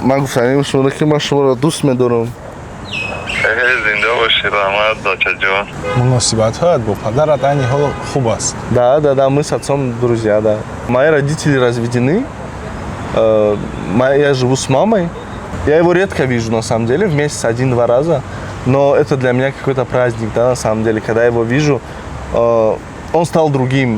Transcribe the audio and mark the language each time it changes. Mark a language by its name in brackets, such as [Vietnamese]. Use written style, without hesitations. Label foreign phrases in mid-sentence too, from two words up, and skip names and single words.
[Tajik] Магуфтани шумо ки ман шуморо дӯст медорам. зинда бошӣ раҳмат дочаҷон. Муносибатҳоят бо падарат айни ҳол хуб аст. [Russian] Да, мы с отцом друзья, да. Мои родители разведены. Я живу с мамой. Я его редко вижу, на самом деле, в месяц 1-2 раза. Но это для меня какой-то праздник, да, на самом деле. Когда я его вижу, он стал другим.